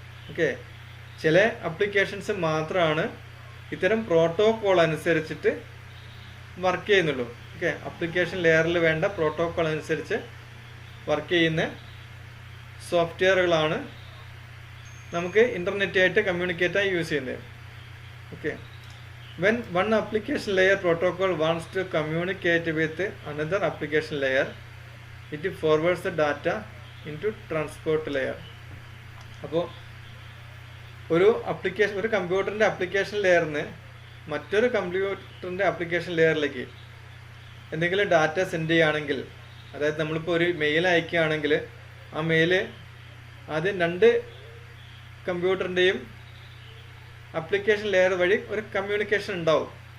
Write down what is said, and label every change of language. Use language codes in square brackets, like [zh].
[ml] Okay, ചില applications മാത്രമാണ് ഇത്തരം പ്രോട്ടോകോൾ അനുസരിച്ചിട്ട് വർക്ക് ചെയ്യുന്നുള്ളൂ. ഓക്കെ, ആപ്ലിക്കേഷൻ ലെയറിൽ വേണ്ട പ്രോട്ടോകോൾ അനുസരിച്ച് വർക്ക് ചെയ്യുന്ന സോഫ്റ്റ്വെയറുകളാണ് നമുക്ക് ഇൻ്റർനെറ്റായിട്ട് കമ്മ്യൂണിക്കേറ്റായി യൂസ് ചെയ്യുന്നത്. [en] Okay, when one application layer protocol wants to communicate with another application layer, it forwards the data into transport layer. [ml] അപ്പോൾ ഒരു കമ്പ്യൂട്ടറിൻ്റെ ആപ്ലിക്കേഷൻ ലെയറിന് മറ്റൊരു കമ്പ്യൂട്ടറിൻ്റെ ആപ്ലിക്കേഷൻ ലെയറിലേക്ക് എന്തെങ്കിലും ഡാറ്റ സെൻഡ് ചെയ്യുകയാണെങ്കിൽ, അതായത് നമ്മളിപ്പോൾ ഒരു മെയിൽ അയക്കുകയാണെങ്കിൽ ആ മെയില് ആദ്യം രണ്ട് കമ്പ്യൂട്ടറിൻ്റെയും ആപ്ലിക്കേഷൻ ലെയർ വഴി ഒരു കമ്മ്യൂണിക്കേഷൻ ഉണ്ടാവും.